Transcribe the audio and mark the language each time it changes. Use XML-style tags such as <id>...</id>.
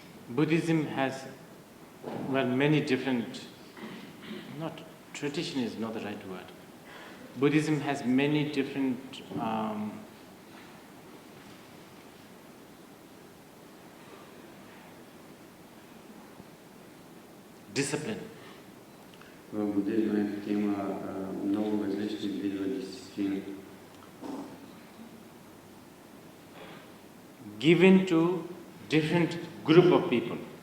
<en>Buddhism has, many different, tradition is not the right word. Buddhism has many different discipline.</en> <bg>В буддизма има много различни видове дисциплини.</bg> <en>Given to different group of people.</en>